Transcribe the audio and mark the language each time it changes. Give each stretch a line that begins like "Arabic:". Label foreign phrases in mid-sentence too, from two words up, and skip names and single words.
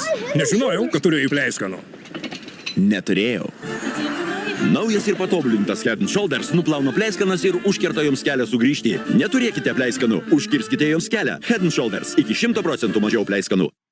Lithuanian: Nežinojau, kad turiu pleiskanų. Neturėjau. Naujas ir patobulintas Head and Shoulders nuplauna pleiskanas ir užkerta joms kelią sugrįžti. Neturėkite pleiskanų, užkirskite joms kelią. Head and Shoulders iki 100% mažiau pleiskanų.